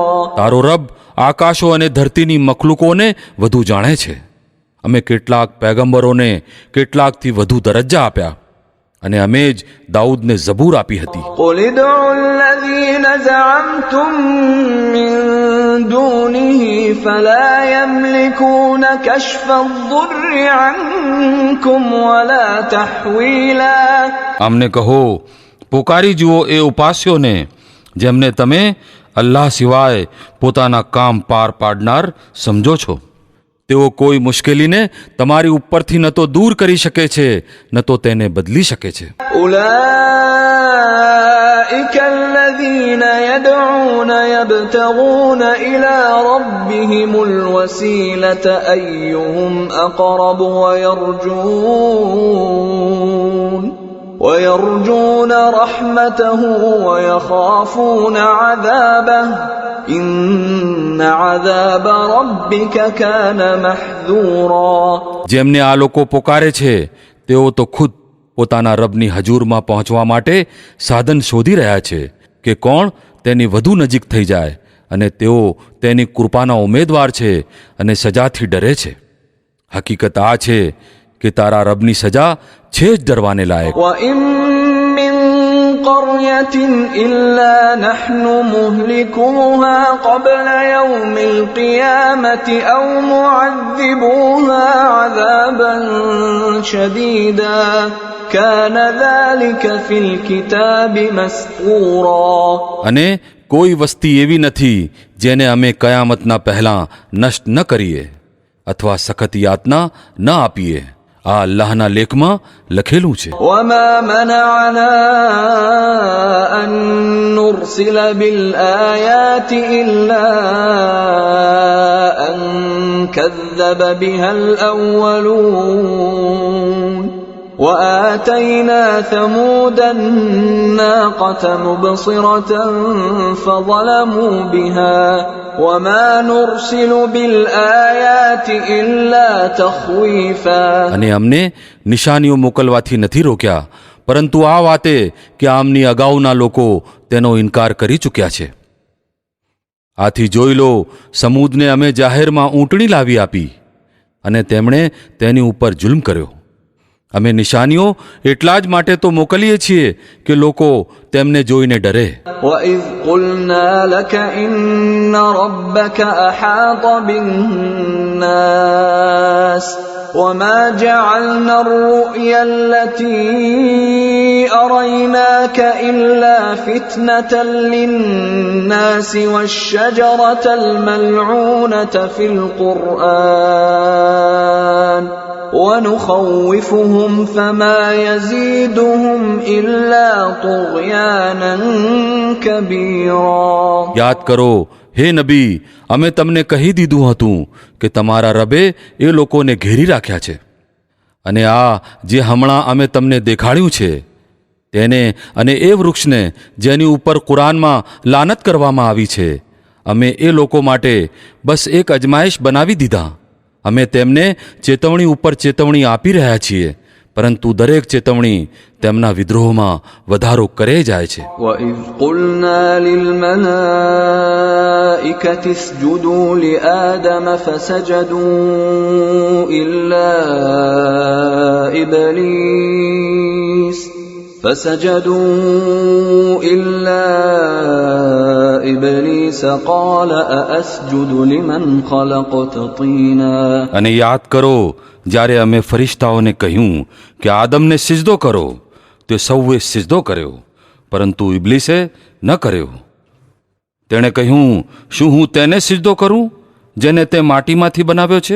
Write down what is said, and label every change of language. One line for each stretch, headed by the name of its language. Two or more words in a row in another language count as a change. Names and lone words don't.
Gujarati: તારો રબ આકાશો અને ધરતીની મખલુકોને વધુ જાણે છે. અમે કેટલાક પૈગંબરોને કેટલાકથી વધુ દરજ્જા આપ્યા અને અમે જ દાઉદને ઝબૂર આપી હતી.
Arabic: قل ادعوا الذين زعمتم من دونه فلا يملكون كشف الضر عنكم ولا تحويلا.
Gujarati: આમને કહો, પોકારી જુઓ એ ઉપાસ્યોને જેમને તમે અલ્લાહ સિવાય પોતાના કામ પાર પાડનાર સમજો છો. તેઓ કોઈ મુશ્કેલીને તમારી ઉપરથી ન તો દૂર કરી શકે છે ન તો તેને બદલી શકે છે.
Arabic: أولئك الذين يدعون يبتغون إلى ربهم الوسيلة أيهم أقرب ويرجون رحمته ويخافون عذابه إن عذاب ربك كان محذورا.
Gujarati: જેમને આ લોકો પોકારે છે તેઓ તો ખુદ પોતાના રબની હજૂરમાં પહોંચવા માટે સાધન શોધી રહ્યા છે કે કોણ તેની વધુ નજીક થઈ જાય અને તેઓ તેની કૃપાના ઉમેદવાર છે અને સજાથી ડરે છે. હકીકત આ છે કે તારા રબની સજા છે જ ડરવાને લાયક.
Arabic: وَإِن مِّن قَرْيَةٍ إِلَّا نَحْنُ مُهْلِكُوهَا قَبْلَ يَوْمِ الْقِيَامَةِ أَوْ مُعَذِّبُوهَا عَذَابًا شَدِيدًا كَانَ ذَلِكَ فِي الْكِتَابِ مَسْطُورًا.
Gujarati: અને કોઈ વસ્તી એવી નથી જેને અમે કયામતના પહેલાં નષ્ટ ન કરીએ અથવા સખત યાતના ન આપીએ. આ અલ્લાહના લેખમાં લખેલું છે.
Arabic: وَمَا مَنَعَنَا أَن نُّرْسِلَ بِالْآيَاتِ إِلَّا أَن كَذَّبَ بِهَا الْأَوَّلُونَ وَآتَيْنَا ثَمُودَ النَّاقَةَ مُبْصِرَةً فَظَلَمُوا بِهَا وَمَا نُرْسِلُ بِالْآيَاتِ إِلَّا تَخْوِيفًا.
Gujarati: અને અમને નિશાનીઓ મોકલવાથી નથી રોક્યા, પરંતુ આ વાતે કે આમની અગાઉના લોકો તેનો ઇનકાર કરી ચૂક્યા છે. આથી જોઈ લો, સમૂદને અમે જાહેરમાં ઊંટણી લાવી આપી અને તેમણે તેની ઉપર જુલ્મ કર્યો. અમે નિશાનીઓ એટલા જ માટે તો મોકલીએ છીએ કે લોકો તેમને જોઈને ડરે.
Arabic: وَإِذْ قُلْنَا لَكَ إِنَّ رَبَّكَ أَحَاطَ بِالنَّاسِ وَمَا جَعَلْنَا الرُّؤْيَا الَّتِي أَرَيْنَاكَ إِلَّا فِتْنَةً لِلنَّاسِ وَالشَّجَرَةَ الْمَلْعُونَةَ فِي الْقُرْآنِ وَنُخَوِّفُهُمْ فَمَا يَزِيدُهُمْ إِلَّا طُغْيَانًا كَبِيرًا.
Gujarati: યાદ કરો, હે નબી, અમે તમને કહી દીધું હતું કે તમારા રબે એ લોકોને ઘેરી રાખ્યા છે. અને આ જે હમણાં અમે તમને દેખાડ્યું છે તેને અને એ વૃક્ષને જેની ઉપર કુરાનમાં લાનત કરવામાં આવી છે, અમે એ લોકો માટે બસ એક અજમાયશ બનાવી દીધા. અમે તેમને ચેતવણી ઉપર ચેતવણી આપી રહ્યા છીએ, પરંતુ દરેક ચેતવણી તેમના વિદ્રોહમાં વધારો કરે જાય છે.
Arabic: وَإِذْ قُلْنَا لِلْمَلَائِكَةِ اسْجُدُوا لِآدَمَ فَسَجَدُوا إِلَّا إِبْلِيسَ قَالَ أَأَسْجُدُ لِمَنْ خَلَقْتَ طِينًا.
Gujarati: અને યાદ કરો, જ્યારે અમે ફરિશ્તાઓને કહ્યું કે આદમને સિજદો કરો, તે સૌએ સિજદો કર્યો, પરંતુ ઇબ્લીસે ન કર્યો. તેણે કહ્યું, શું હું તેને સિજદો કરું જેને તે માટીમાંથી બનાવ્યો છે?